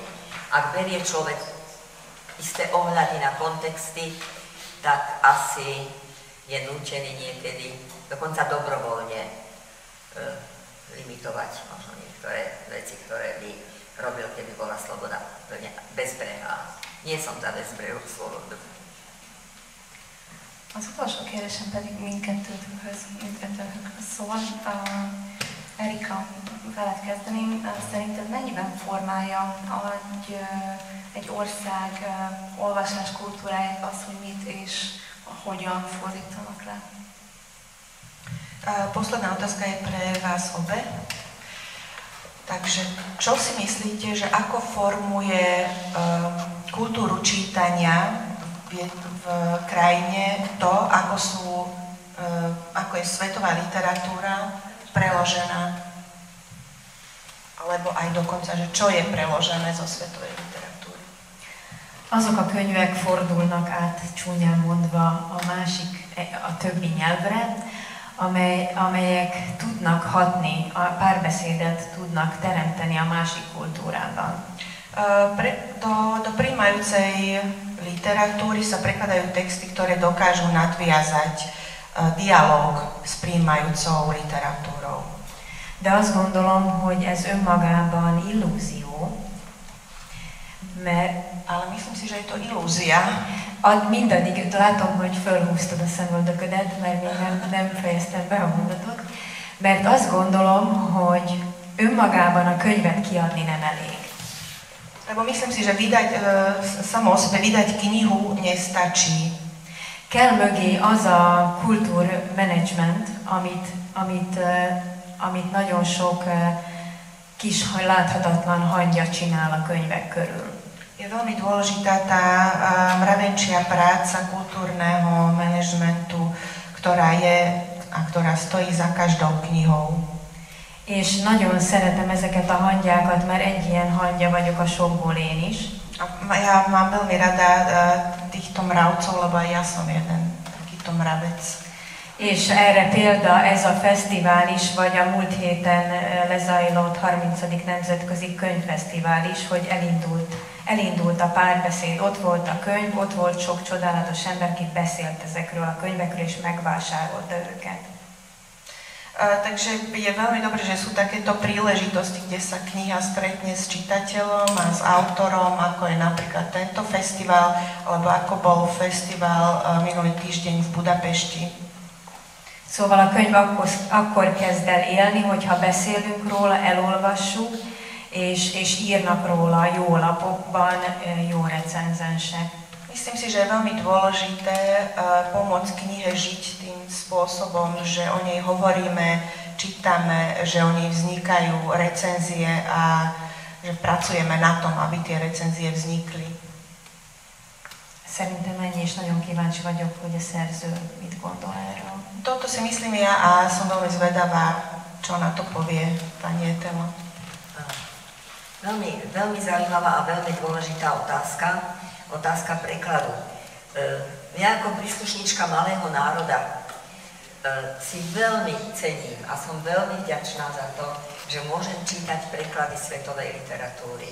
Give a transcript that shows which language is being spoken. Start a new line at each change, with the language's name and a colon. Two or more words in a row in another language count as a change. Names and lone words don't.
Slovak: Ak berie človek isté ohľady na kontexty, tak asi je nútený niekedy, dokonca dobrovoľne limitovať možno niektoré veci, ktoré by robil, keby bola sloboda bezbrehá. Nie som za bezbrehú slobodu.
Hungarian: Az utolsó kérdésem pedig mindkettőtökhöz szól. Erika, veled kezdeném. Szerinted mennyiben formálja egy ország olvasás kultúráját az, hogy mit és hogyan fordítanak le?
Slovak: Posledná otázka je pre vás obe. Takže čo si myslíte, že ako formuje kultúru čítania v krajine to, ako je svetová literatúra preložená, alebo aj dokonca, že čo je preložené zo svetovej literatúry?
Hungarian: Azok a könyvek fordulnak át, csúnyán mondva, a többi nyelvre, amelyek tudnak hatni, a párbeszédet tudnak teremteni a másik kultúrában.
Slovak: Do prijímajúcej literatúry sa prekladajú texty, ktoré dokážu nadviazať dialóg s prijímajúcou literatúrou.
Hungarian: De azt gondolom, hogy ez önmagában illúzió,
Slovak: ale myslím si, že je to illúzia.
Hungarian: Mindaddig látom, hogy fölhúztad a szemöldöködet, mert még nem fejeztem be a mondatot, mert azt gondolom, hogy önmagában a könyvet kiadni nem elég.
Slovak: Lebo myslím si, že samo o sebe vydať knihu nestačí.
Hungarian: Kell mögé az a kultúrmenedzsment, amit nagyon sok kis láthatatlan hangya csinál a könyvek körül.
Slovak: Je veľmi dôležitá tá mravenčia práca kultúrneho manažmentu, ktorá stojí za každou knihou.
Hungarian: És nagyon szeretem ezeket a hangyákat, mert egy ilyen hangya vagyok a sokból én is.
Slovak: Ja mám veľmi rada týchto mravcov, lebo aj ja som jeden takýto mravec.
Hungarian: És erre példa ez a fesztivál is, vagy a múlt héten lezajlott 30. Nemzetközi Könyvfesztivál is, hogy elindult a párbeszéd, ott volt a könyv, ott volt sok csodálatos ember, aki beszélt ezekről a könyvekről, és megvásárolta őket.
Slovak: Takže je veľmi dobré, že sú takéto príležitosti, kde sa kniha stretne s čitateľom a s autorom, ako je napríklad tento fesztivál, alebo ako bol fesztivál minulý týždeň v Budapešti.
Hungarian: Szóval a könyv akkor kezd el élni, hogyha beszélünk róla, elolvassuk, és írnak róla jó lapokban, jó recenzensek.
Slovak: Myslím si, že je veľmi dôležité pomôcť knihe žiť tým spôsobom, že o nej hovoríme, čítame, že o nej vznikajú recenzie a že pracujeme na tom, aby tie recenzie vznikli.
Hungarian: szerintem ennyi, és nagyon kíváncsi vagyok, hogy a szerző mit gondol erről.
Slovak: Toto si myslím ja a som veľmi zvedavá, čo na to povie pani Etela. Veľmi, veľmi zaujímavá a veľmi dôležitá otázka prekladu. Ja ako príslušníčka malého národa si veľmi cením a som veľmi vďačná za to, že môžem čítať preklady svetovej literatúry.